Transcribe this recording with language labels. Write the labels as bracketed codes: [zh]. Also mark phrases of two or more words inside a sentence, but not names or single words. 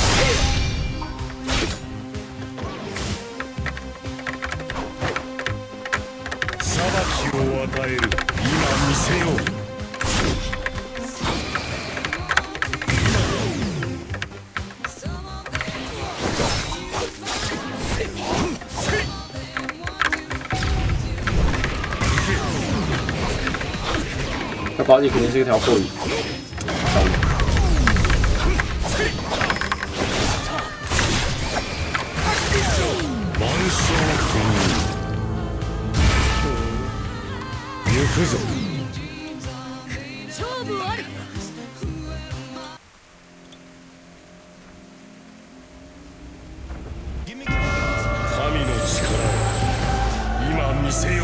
[ja] 裁きを与える。今見せよう。 [zh] 这高级肯定是一条后移。 [ja] 行くぞ。勝負あり。神の力を今見せよう。